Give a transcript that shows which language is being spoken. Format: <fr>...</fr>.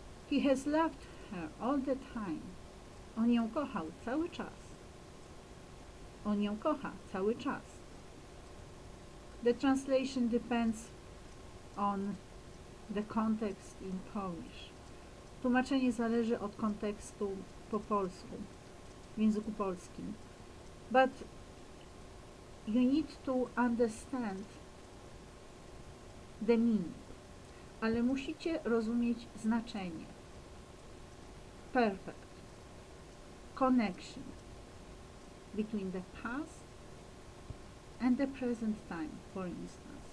<en>He has loved her all the time.</en> <pl>On ją kochał cały czas. On ją kocha cały czas.</pl> <en>The translation depends on the context in Polish.</en> <pl>Tłumaczenie zależy od kontekstu po polsku, w języku polskim.</pl> <en>But you need to understand the meaning.</en> <pl>Ale musicie rozumieć znaczenie.</pl> <en>Perfect. Connection between the past and the present time, for instance.</en>